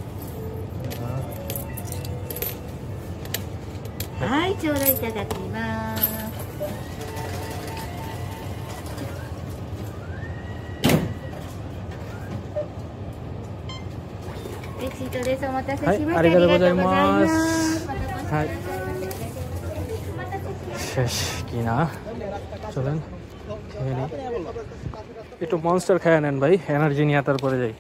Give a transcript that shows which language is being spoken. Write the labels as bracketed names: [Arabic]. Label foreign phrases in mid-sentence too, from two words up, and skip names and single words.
[Japanese] はい、ちょうどいただきます。レシートです。お待たせしました。はい、ありがとうございます。 [Bangla] はい。শেষ কিনা, চলেন একটু মনস্টার খেয়ে নেন ভাই, এনার্জি নিয়ে তারপরে যাই।